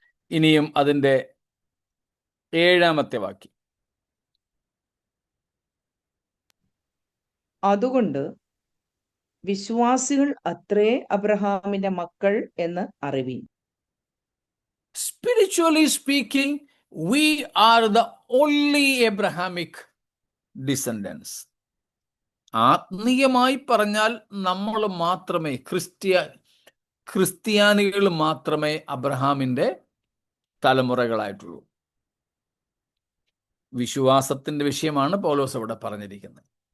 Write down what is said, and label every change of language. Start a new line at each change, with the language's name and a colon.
Malayalam: ഇനിയും അതിൻ്റെ 7-ാമത്തെ വാക്യം. അതുകൊണ്ട് വിശ്വാസികൾ അത്രേ അബ്രഹാമിന്റെ മക്കൾ എന്ന് അറിവീൻ.
English: Spiritually speaking, we are the only Abrahamic descendants.
Malayalam: ആത്മീയമായി പറഞ്ഞാൽ നമ്മൾ മാത്രമേ, ക്രിസ്ത്യാനികൾ മാത്രമേ അബ്രഹാമിന്റെ തലമുറകളായിട്ടുള്ളൂ. വിശ്വാസത്തിന്റെ വിഷയമാണ് പൗലോസ് ഇവിടെ പറഞ്ഞിരിക്കുന്നത്.